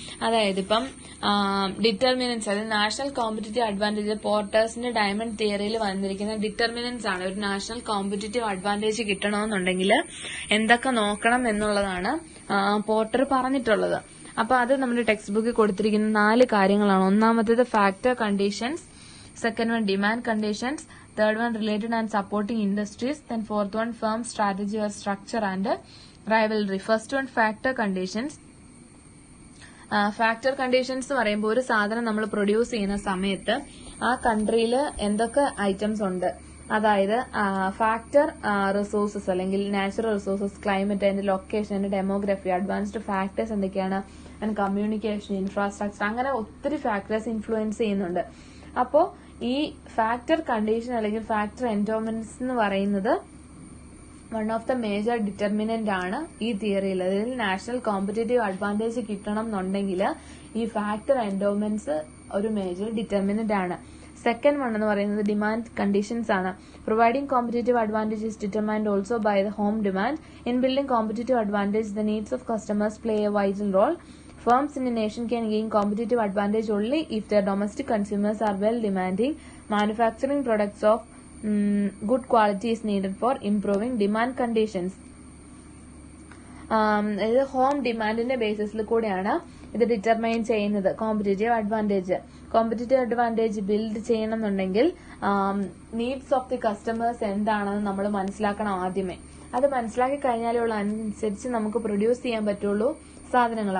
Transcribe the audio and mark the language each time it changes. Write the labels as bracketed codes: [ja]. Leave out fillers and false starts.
[ml] അതായത് ഇപ്പം ഡിറ്റർമിനൻസ്, അതായത് നാഷണൽ കോമ്പറ്റീറ്റീവ് അഡ്വാൻറ്റേജ് പോട്ടേഴ്സിന്റെ ഡയമണ്ട് തിയറിയിൽ വന്നിരിക്കുന്ന ഡിറ്റർമിനൻസ് ആണ്. ഒരു നാഷണൽ കോമ്പറ്റീറ്റീവ് അഡ്വാൻറ്റേജ് കിട്ടണമെന്നുണ്ടെങ്കിൽ എന്തൊക്കെ നോക്കണം എന്നുള്ളതാണ് പോട്ടർ പറഞ്ഞിട്ടുള്ളത്. അപ്പൊ അത് നമ്മുടെ ടെക്സ്റ്റ് ബുക്കിൽ കൊടുത്തിരിക്കുന്ന 4 കാര്യങ്ങളാണ്. [en] ഒന്നാമത്തേത് factor conditions, second one demand conditions, third one related and supporting industries, then fourth one firm strategy or structure and rivalry. First one factor conditions. [ml] Factor conditions എന്ന് പറയുമ്പോൾ ഒരു സാധനം നമ്മൾ പ്രൊഡ്യൂസ് ചെയ്യുന്ന സമയത്ത് ആ കൺട്രിയിൽ എന്തൊക്കെ ഐറ്റംസ് ഉണ്ട്, അതായത് ഫാക്ടർ റിസോഴ്സസ് അല്ലെങ്കിൽ നാച്ചുറൽ റിസോഴ്സസ്, ക്ലൈമറ്റ്, അതിന്റെ ലൊക്കേഷൻ, അതിന്റെ ഡെമോഗ്രഫി, അഡ്വാൻസ്ഡ് ഫാക്ടേഴ്സ് എന്തൊക്കെയാണ്, ആൻഡ് കമ്മ്യൂണിക്കേഷൻ, ഇൻഫ്രാസ്ട്രക്ചർ, അങ്ങനെ ഒത്തിരി ഫാക്ടേഴ്സ് ഇൻഫ്ലുവൻസ് ചെയ്യുന്നുണ്ട്. അപ്പോ ഈ ഫാക്ടർ കണ്ടീഷൻ അല്ലെങ്കിൽ ഫാക്ടർ എൻഡോമെന്റ്സ് എന്ന് പറയുന്നത് one of the major determinant ആണ് ഈ തിയറിയിൽ. അതിൽ നാഷണൽ കോമ്പറ്റേറ്റീവ് അഡ്വാൻറ്റേജ് കിട്ടണം എന്നുണ്ടെങ്കിൽ ഈ ഫാക്ടർ എൻഡോമെന്റ്സ് ഒരു മേജർ ഡിറ്റർമിനന്റ് ആണ്. സെക്കൻഡ് വൺ എന്ന് പറയുന്നത് ഡിമാൻഡ് കണ്ടീഷൻസ് ആണ്. [en] Providing competitive advantage is determined also by the home demand. In building competitive advantage the needs of customers play a vital role. Firms in a nation can gain competitive advantage only if their domestic consumers are well demanding. Manufacturing products of good quality is needed for improving demand conditions. [ml] ഇത് home ഡിമാൻഡിന്റെ ബേസിസിൽ കൂടെയാണ് ഇത് determine ചെയ്യുന്നത് competitive advantage. Competitive advantage build ചെയ്യണമെന്നുണ്ടെങ്കിൽ needs of the customers എന്താണെന്ന് നമ്മൾ മനസ്സിലാക്കണം ആദ്യമേ. അത് മനസ്സിലാക്കി കഴിഞ്ഞാലേ ഉള്ള അനുസരിച്ച് നമുക്ക് പ്രൊഡ്യൂസ് ചെയ്യാൻ പറ്റുള്ളൂ സാധനങ്ങൾ.